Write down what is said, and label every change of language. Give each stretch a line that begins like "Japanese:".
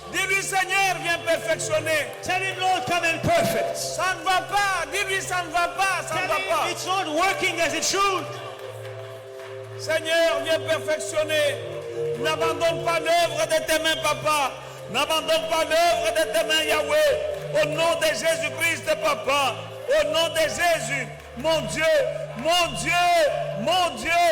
French: Dis-lui, Seigneur, viens perfectionner.
English: Tell him, Lord, come and perfect.
French: Ça ne va pas. Dis-lui, ça ne va pas. Ça ne
English: Tell
French: va
English: him
French: pas.
English: it's not working as it should.
French: Seigneur, viens perfectionner. N'abandonne pas l'œuvre de tes mains, Papa. N'abandonne pas l'œuvre de tes mains, Yahweh. Au nom de Jésus-Christ, Papa. Au nom de Jésus. Mon Dieu, mon Dieu, mon Dieu.